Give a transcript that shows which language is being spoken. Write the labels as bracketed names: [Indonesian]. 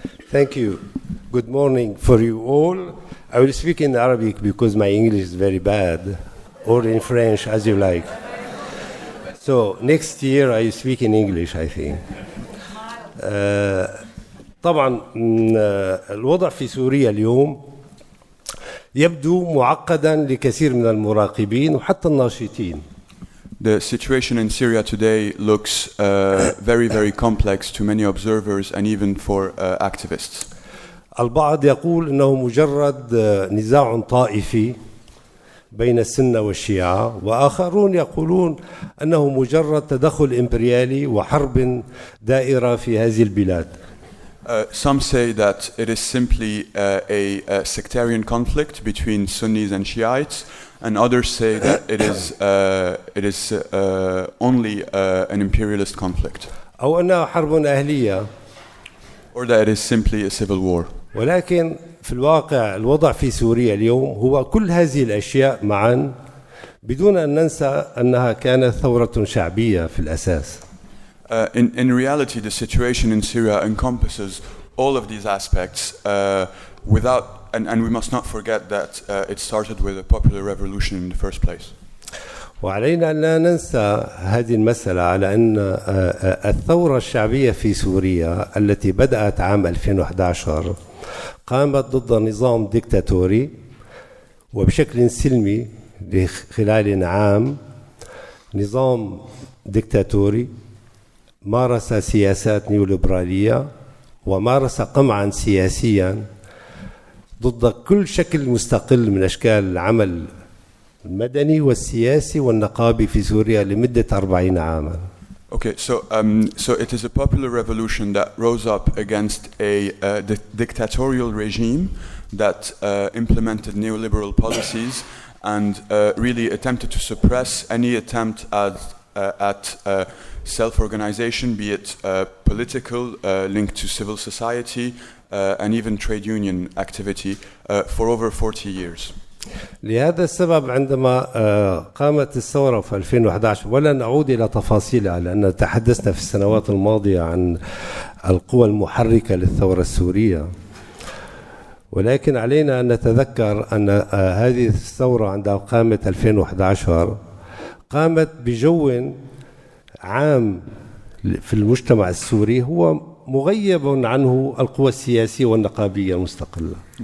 [English] Thank you. Good morning for you all. I will speak in Arabic because my English is very bad, or in French, as you like. So next year I speak in English, I think. [Arabic] طبعا الوضع في سوريا اليوم يبدو معقدا لكثير من المراقبين وحتى الناشطين. [English] The situation in Syria today looks very, very complex to many observers and even for activists. [Arabic] البعض يقول إنه مجرد نزاع طائفي بين السنة والشيعة، وآخرون يقولون أنه مجرد تدخل إمبريالي وحرب دائرة في هذه البلاد. [English] Some say that it is simply a sectarian conflict between Sunnis and Shiites, and others say that it is only an imperialist conflict. [Arabic] أو أنها حرب أهلية. [English] Or that it is simply a civil war. [Arabic] ولكن في الواقع الوضع في سوريا اليوم هو كل هذه الأشياء معا، بدون أن ننسى أنها كانت ثورة شعبية في الأساس. [English] In reality, the situation in Syria encompasses all of these aspects and we must not forget that it started with a popular revolution in the first place. [Arabic] وعلينا أن لا ننسى هذه المسألة، على أن الثورة الشعبية في سوريا التي بدأت عام 2011 قامت ضد نظام ديكتاتوري وبشكل سلمي خلال عام. نظام ديكتاتوري مارس سياسات نيوليبرالية ومارس قمعا سياسيا ضد كل شكل مستقل من أشكال العمل المدني والسياسي والنقابي في سوريا لمدة 40 عاما. [English] Okay, so it is a popular revolution that rose up against a dictatorial regime that implemented neoliberal policies and really attempted to suppress any attempt at self-organization, be it political, linked to civil society, and even trade union activity for over 40 years. [Arabic] لهذا السبب عندما قامت الثورة في 2011، ولا نعود إلى تفاصيلها لأن تحدثنا في السنوات الماضية عن القوى المحركة للثورة السورية، ولكن علينا أن نتذكر أن هذه الثورة عندما قامت 2011 قامت بجو عام في المجتمع السوري هو مغيب عنه القوى السياسية والنقابية المستقلة.